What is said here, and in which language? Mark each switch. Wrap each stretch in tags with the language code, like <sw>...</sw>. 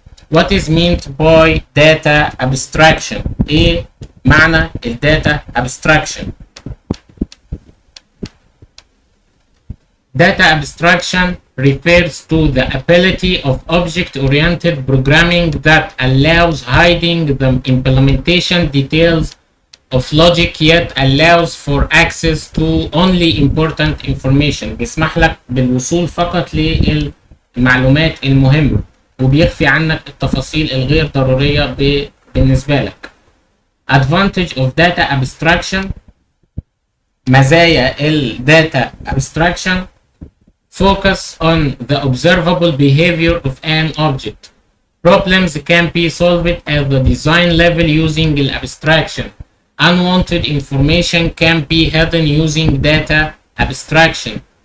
<en>What is meant by data abstraction؟</en> <ar>ايه معنى الداتا</ar> <en>abstraction؟ Data abstraction refers to the ability of object-oriented programming that allows hiding the implementation details of logic yet allows for access to only important information.</en> <ar>بيسمح لك بالوصول فقط للمعلومات المهمة وبيخفي عنك التفاصيل الغير ضرورية بالنسبة لك.</ar> <en>Advantage of data abstraction.</en> <ar>مزايا ال</ar> <en>data abstraction. Focus on the observable behavior of an object. Problems can be solved at the design level using the abstraction. Unwanted information can be hidden using data abstraction.</en>